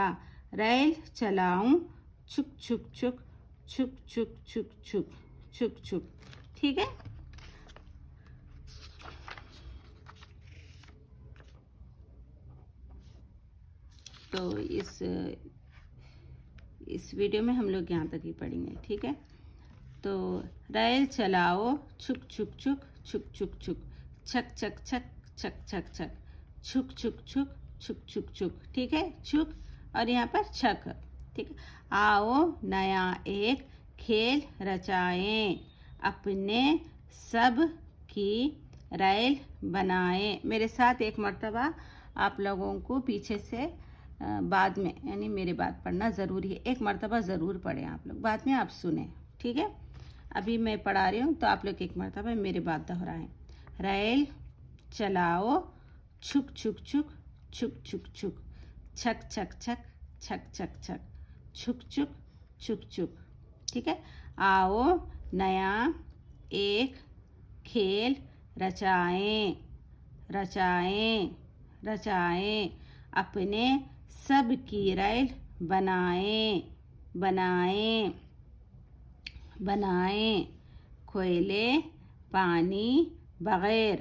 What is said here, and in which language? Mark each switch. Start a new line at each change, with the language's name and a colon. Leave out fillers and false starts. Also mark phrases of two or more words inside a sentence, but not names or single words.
Hindi: रेल चलाऊं छुक छुक छुक, छुक छुक छुक छुक, छुक छुक, ठीक है। तो इस वीडियो में हम लोग यहाँ तक ही पढ़ेंगे, ठीक है। तो रेल चलाओ छुक छुक छुक, छुक छुक छुक, छक छक छक, छक छक छक, छुक छुक छुक, छुक छुक छुक, ठीक है। छुक और यहाँ पर छक, ठीक है। आओ नया एक खेल रचाएं। अपने सब की रेल बनाएं। मेरे साथ एक मर्तबा आप लोगों को पीछे से बाद में यानी मेरे बाद पढ़ना ज़रूरी है, एक मर्तबा ज़रूर पढ़ें आप लोग, बाद में आप सुने, ठीक है। अभी मैं पढ़ा रही हूँ तो आप लोग एक मर्तबा मेरे बाद दोहराएं। रेल चलाओ, छुक छुक छुक, छुक छुक छुक, छक छक छक, छक छक छक, छुक छुक छुक छुक, ठीक है। आओ नया एक खेल रचाएं, रचाएं, रचाएं, अपने सब की रेल बनाएं, बनाएं, बनाएं, कोयले पानी बगैर।